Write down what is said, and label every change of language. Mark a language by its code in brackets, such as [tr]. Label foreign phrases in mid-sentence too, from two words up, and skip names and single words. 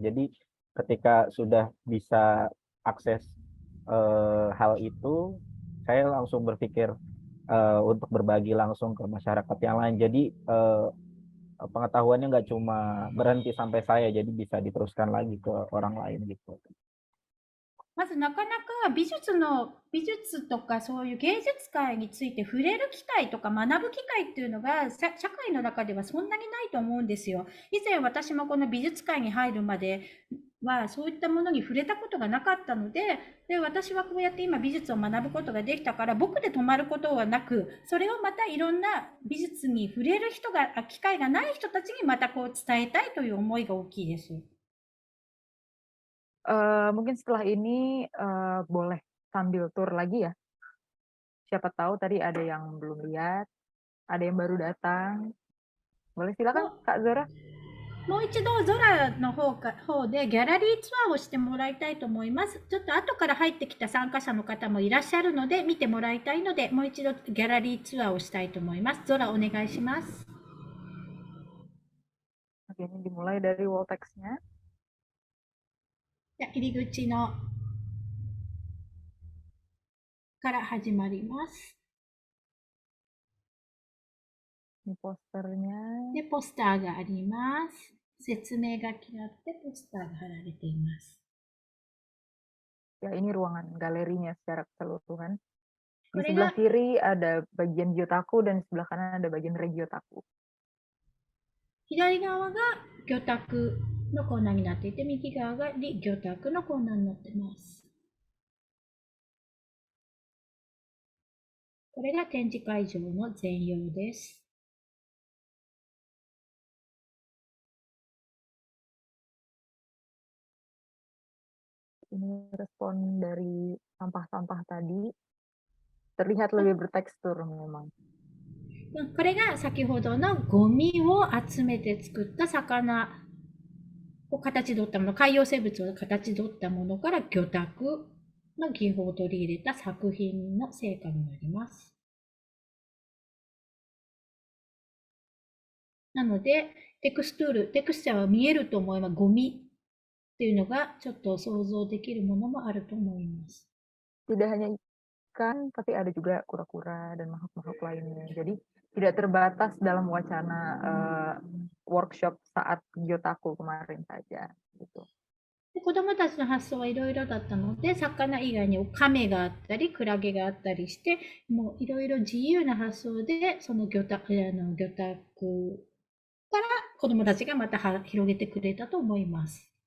[id] Jadi ketika sudah bisa akses hal itu, saya langsung berpikir untuk berbagi langsung ke masyarakat yang lain. Jadi pengetahuannya nggak cuma berhenti sampai saya, jadi bisa diteruskan lagi ke orang lain gitu. [ja] まずなかなか美術とかそういう芸術界について触れる機会とか学ぶ機会っていうのが社会の中ではそんなにないと思うんですよ。以前私もこの美術界に入るまではそういったものに触れたことがなかったので、私はこうやって今美術を学ぶことができたから僕で止まることはなく、それをまたいろんな美術に触れる機会がない人たちにまたこう伝えたいという思いが大きいです。 [id] Mungkin setelah ini boleh sambil tur lagi ya. Siapa tahu tadi ada yang belum lihat, ada yang baru datang. Boleh silakan Kak Zora. [ja] もう一度ゾラの方でギャラリーツアーをしてもらいたいと思います。ちょっと後から入ってきた参加者の方もいらっしゃるので見てもらいたいので、もう一度ギャラリーツアーをしたいと思います。ゾラお願いします。 [id] Oke, ini dimulai dari [en] wall text- [id] nya. [ja] じゃあ入り口のから始まります。 [id] Ini posternya. [ja] で、ポスターがあります。説明書きがあってポスターが貼られています。 [id] Ya, ini ruangan galerinya secara keseluruhan. Di Mereka- sebelah kiri ada bagian Gyotaku dan di sebelah kanan ada bagian Regyotaku. [ja] 左側が魚拓のコーナーになっていて、右側が魚拓のコーナーになっています。これが展示会場の全容です。 [id] Ini respon dari sampah-sampah tadi. Terlihat lebih bertekstur memang. [ja] これが先ほどのゴミを集めて作った魚を形取ったもの、海洋生物を形取ったものから魚拓の技法を取り入れた作品の成果になります。なので、テクスチャーは見えると思います。ゴミっていうのがちょっと想像できるものもあると思います。 [id] Tidak hanya ikan, tapi ada juga kura-kura dan makhluk-makhluk lainnya. Jadi tidak terbatas dalam wacana workshop saat Gyotaku kemarin saja. Gitu. [ja] で子どもたちの発想はいろいろだったので、魚以外にカメがあったり、クラゲがあったりして、もういろいろ自由な発想で、その魚拓から子どもたちがまた広げてくれたと思います。